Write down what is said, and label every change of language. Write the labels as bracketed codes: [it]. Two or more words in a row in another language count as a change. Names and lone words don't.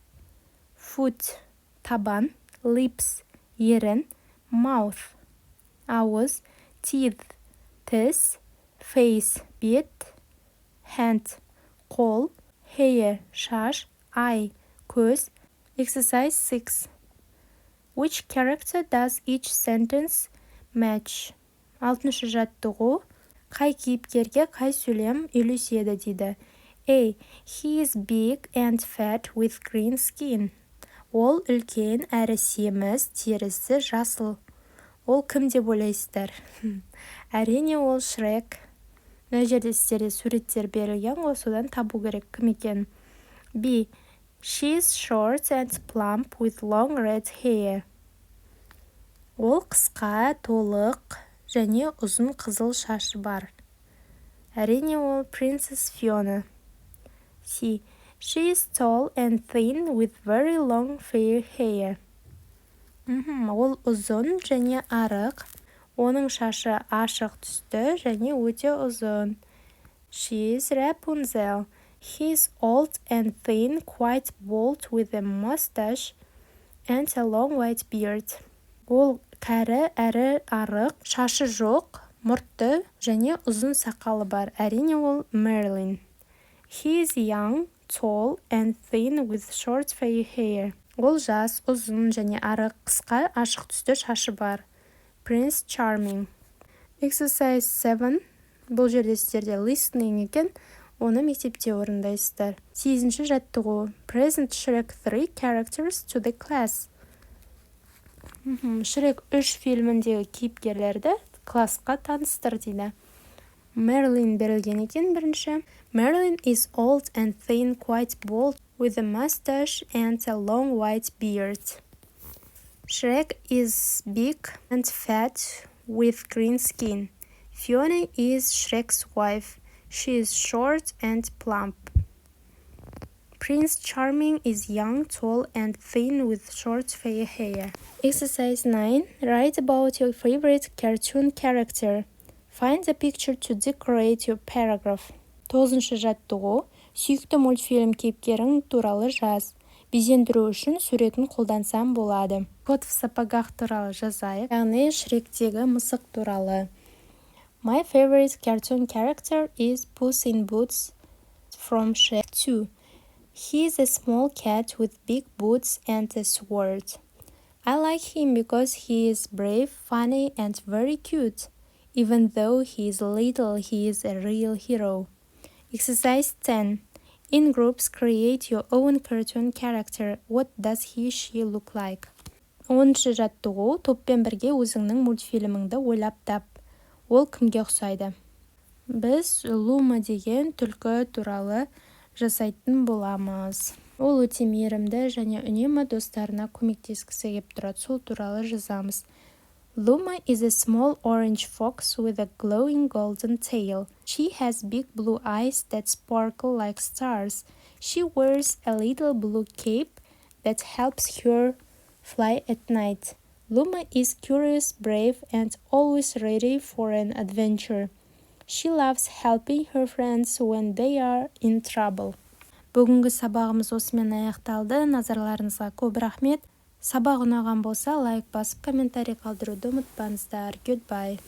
[en] Foot – табан. Lips – ерін. Mouth – ауыз. Teeth – тіс. Face – бет. Hand – қол. Hair – шаш. Eye – көз. Exercise 6. Which character does each sentence match? [kk] 6-шы жаттығу. Қай кейіпкерге қай сөйлем үйлеседі дейді. A. [en] He is big and fat with green skin. [kk] Ол үлкен әрі семіз, терісі жасыл. Ол кім деп ойлайсыздар? Әрине ол Shrek. Мына жерде сіздерге суреттер берілген, содан табу керек кім екен. [en] B. She is short and plump with long red hair. [kk] Ол қысқа, толық және ұзын қызыл шашы бар. Әрине ол Princess Fiona. [en] C. She is tall and thin with very long fair hair. [kk] Ол ұзын және арық. Оның шашы ашық түсті және өте ұзын. [en] She is Rapunzel. He is old and thin, quite bald with a mustache and a long white beard. [kk] Ол кәрі әрі арық, шашы жоқ, мұртты және ұзын сақалы бар. Әрине ол Merlin. [en] He is young, tall and thin with short fair hair. [kk] Ол жас, ұзын және арық, қысқа, ашық түсті шашы бар. [en] Prince Charming. Exercise 7. [kk] Бұл жерде сіздерде listening екен, оны мектепте орындайсыздар. 8-ші жаттығу. [en] Present Shrek 3 characters to the class. [kk] Shrek 3 фильміндегі кейіпкерлерді классқа таныстыр дейді. Merlin берілген екен бірінші. [en] Merlin is old and thin, quite bald, with a mustache and a long white beard. Shrek is big and fat with green skin. Fiona is Shrek's wife. She is short and plump. Prince Charming is young, tall and thin with short fair hair. Exercise 9. Write about your favorite cartoon character. Find a picture to decorate your paragraph. [kk] 9-шы жаттығу. Сүйікті мультфильм кейіпкерің туралы жаз. Безендіру үшін суретін қолдансам болады. Кот в сапогах туралы жазайық. Яғни Шректегі мысық туралы. [en] My favorite cartoon character is Puss in Boots from Shrek 2. He is a small cat with big boots and a sword. I like him because he is brave, funny, and very cute. Even though he is little, he is a real hero. Exercise 10. In groups, create your own cartoon character. What does he/she look like? [kk] 10-шы жаттығу. Топпен бірге өзіңнің мультфильміңді ойлап тап. Ол кімге ұқсайды? Біз Лума деген түлкі туралы жасайтын боламыз. Ол өте мейірімді және үнемі достарына көмектескісі келіп тұрады. Сол туралы жазамыз. [en] Luma is a small orange fox with a glowing golden tail. She has big blue eyes that sparkle like stars. She wears a little blue cape that helps her fly at night. Luma is curious, brave, and always ready for an adventure. She loves helping her friends when they are in trouble. [kk] Бүгінгі сабағымыз осымен аяқталды. Назарларыңызға көп рахмет. Сабақ ұнаған болса, лайк басып, комментарий қалдыруды ұмытпаңыздар. [en] Goodbye.